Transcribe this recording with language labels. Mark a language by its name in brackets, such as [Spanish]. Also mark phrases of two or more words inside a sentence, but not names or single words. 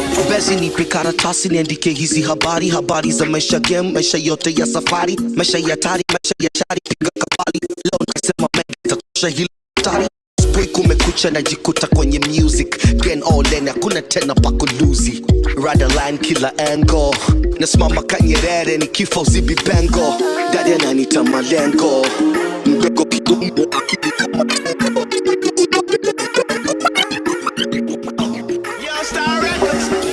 [Swahili] Basi nipe karatasi niandike hizi habari, habari za maisha game, maisha yote ya safari, maisha ya tari, maisha ya shari, piga kabali. Leo nasema mengi, tatosha hili tari. Asubuhi kumekucha najikuta kwenye music, [English] again all in, [Swahili] hakuna tena pa kuluzi. [English] Ride a line, [Swahili] kila angle. Nasimama ka Nyerere, nikifa uzibi pengo. Daddy ananiita malengo. Mdogo kidumu, akili kama tembo. Yo, Star Records.